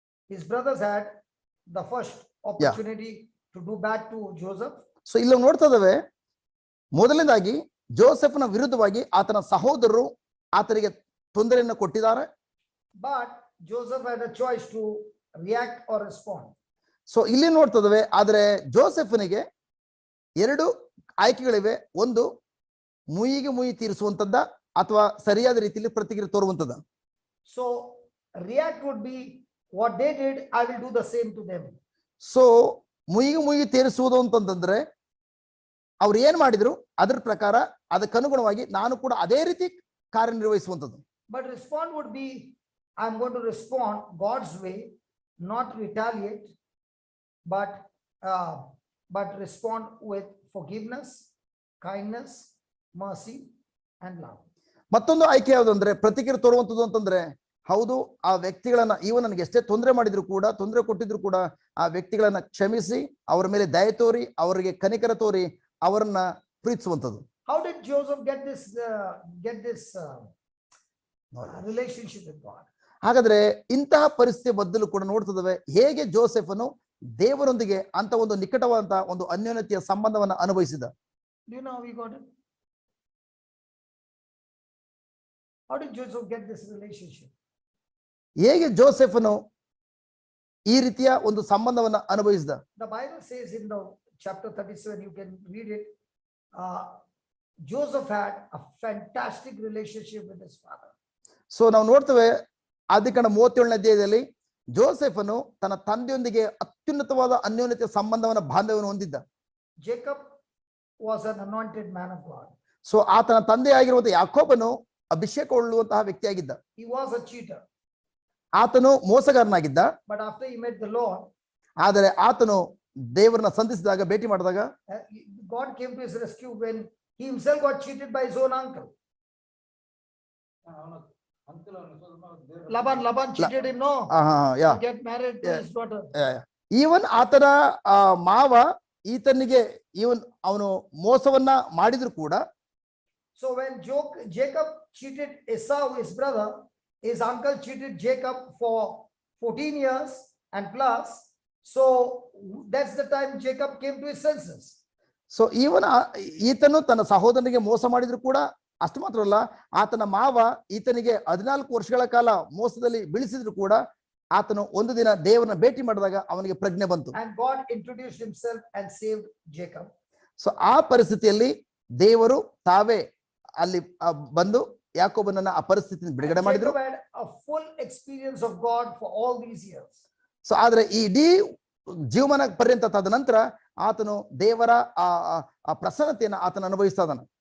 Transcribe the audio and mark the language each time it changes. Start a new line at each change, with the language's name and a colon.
English: His brothers had the first opportunity to do bad to Joseph.
Kannada: So ಇಲ್ಲಿ ನೋಡ್ತಾ ಇದ್ದೇವೆ, ಮೊದಲನೇದಾಗಿ ಜೋಸೆಫ್ನ ವಿರುದ್ಧವಾಗಿ ಆತನ ಸಹೋದರರು ಆತನಿಗೆ ತೊಂದರೆಯನ್ನು ಕೊಟ್ಟಿದ್ದಾರೆ.
English: But Joseph had a choice to react or respond.
Kannada: So ಇಲ್ಲಿ ನೋಡ್ತಾ ಇದ್ದೇವೆ, ಆದ್ರೆ ಜೋಸೆಫನಿಗೆ ಎರಡು ಆಯ್ಕೆಗಳಿವೆ. ಒಂದು, ಮುಯಿ ತೀರಿಸುವಂತದ್ದ, ಅಥವಾ ಸರಿಯಾದ ರೀತಿಯಲ್ಲಿ ಪ್ರತಿಕ್ರಿಯೆ ತೋರುವಂತದ್ದ.
English: So react would be what they did, I will do the same to them.
Kannada: So ಮುಯಿ ತೀರಿಸುವುದು ಅಂತಂದ್ರೆ ಅವ್ರು ಏನ್ ಮಾಡಿದ್ರು ಅದ್ರ ಪ್ರಕಾರ ಅದಕ್ಕನುಗುಣವಾಗಿ ನಾನು ಕೂಡ ಅದೇ ರೀತಿ ಕಾರ್ಯನಿರ್ವಹಿಸುವಂಥದ್ದು.
English: But respond would be, I'm going to respond God's way, not retaliate, but respond with forgiveness, kindness, mercy and love.
Kannada: ಮತ್ತೊಂದು ಆಯ್ಕೆ ಯಾವುದು ಅಂದ್ರೆ ಪ್ರತಿಕ್ರಿಯೆ ತೋರುವಂಥದ್ದು ಅಂತಂದ್ರೆ, ಹೌದು, ಆ ವ್ಯಕ್ತಿಗಳನ್ನ ನನಗೆ ಎಷ್ಟೇ ತೊಂದರೆ ಕೊಟ್ಟಿದ್ರು ಕೂಡ ಆ ವ್ಯಕ್ತಿಗಳನ್ನ ಕ್ಷಮಿಸಿ ಅವರ ಮೇಲೆ ದಯೆ ತೋರಿ ಅವರಿಗೆ ಕನಿಕರ ತೋರಿ ಅವರನ್ನ ಪ್ರೀತಿಸುವಂಥದ್ದು.
English: How did Joseph get this relationship with God?
Kannada: ಹಾಗಾದ್ರೆ ಇಂತಹ ಪರಿಸ್ಥಿತಿ ಬದಲು ಕೂಡ ನೋಡ್ತಿದ್ದೇವೆ, ಹೇಗೆ ಜೋಸೆಫನು ದೇವರೊಂದಿಗೆ ಅಂತ ಒಂದು ನಿಕಟವಾದಂತಹ ಒಂದು ಅನ್ಯೋನ್ಯತೆಯ ಸಂಬಂಧವನ್ನ ಅನುಭವಿಸಿದ.
English: Do you know how he got it? How did Joseph get this relationship?
Kannada: ಹೇಗೆ ಜೋಸೆಫನು ಈ ರೀತಿಯ ಒಂದು ಸಂಬಂಧವನ್ನ ಅನುಭವಿಸಿದ?
English: The Bible says in the chapter 37, you can read it, Joseph had a fantastic relationship with his father.
Kannada: So ನಾವು ನೋಡ್ತೇವೆ ಆದಿಕಾಂಡ 37ನೇ ಅಧ್ಯಾಯದಲ್ಲಿ ಜೋಸೆಫನು ತನ್ನ ತಂದೆಯೊಂದಿಗೆ ಅತ್ಯುನ್ನತವಾದ ಅನ್ಯೋನ್ಯತೆಯ ಸಂಬಂಧವನ್ನ ಬಾಂಧವ್ಯವನ್ನು ಹೊಂದಿದ್ದ.
English: Jacob was an anointed man of God.
Kannada: So ಆತನ ತಂದೆಯಾಗಿರುವಂತಹ ಯಾಕೋಬನು ಅಭಿಷೇಕಗೊಳ್ಳುವಂತಹ ವ್ಯಕ್ತಿಯಾಗಿದ್ದ.
English: He was a cheater.
Kannada: ಆತನು ಮೋಸಗಾರನಾಗಿದ್ದ.
English: But after he met the Lord,
Kannada: ಆದರೆ ಆತನು ದೇವರನ್ನ ಸಂಧಿಸಿದಾಗ, ಭೇಟಿ ಮಾಡಿದಾಗ,
English: God came to his rescue when he himself got cheated by his own uncle. Laban cheated him, no? Yeah. To get married to his daughter.
Kannada: Even ಆತನ ಮಾವ ಈತನಿಗೆ ಅವನು ಮೋಸವನ್ನ ಮಾಡಿದ್ರು ಕೂಡ.
English: So when Jacob cheated Esau, his brother, his uncle cheated Jacob for 14 years and plus. So that's the time Jacob came to his senses.
Kannada: So ಈತನು ತನ್ನ ಸಹೋದರನಿಗೆ ಮೋಸ ಮಾಡಿದ್ರು ಕೂಡ, ಅಷ್ಟು ಮಾತ್ರ ಅಲ್ಲ, ಆತನ ಮಾವ ಈತನಿಗೆ 14 ವರ್ಷಗಳ ಕಾಲ ಮೋಸದಲ್ಲಿ ಬೀಳಿಸಿದ್ರು ಕೂಡ ಆತನು ಒಂದು ದಿನ ದೇವರನ್ನ ಭೇಟಿ ಮಾಡಿದಾಗ ಅವನಿಗೆ ಪ್ರಜ್ಞೆ ಬಂತು.
English: And God introduced himself and saved Jacob.
Kannada: So ಆ ಪರಿಸ್ಥಿತಿಯಲ್ಲಿ ದೇವರು ತಾವೇ ಅಲ್ಲಿ ಬಂದು ಯಾಕೋಬನನ್ನ ಆ ಪರಿಸ್ಥಿತಿಯಿಂದ ಬಿಡುಗಡೆ ಮಾಡಿದ್ರು.
English: Jacob had a full experience of God for all these years.
Kannada: So ಆದ್ರೆ ಈ ಇಡೀ ಜೀವನ ಪರ್ಯಂತ ಆದ ನಂತರ ಆತನು ದೇವರ ಆ ಪ್ರಸನ್ನತೆಯನ್ನು ಆತನ ಅನುಭವಿಸ್ತಾ ಇದ್ದಾನೆ.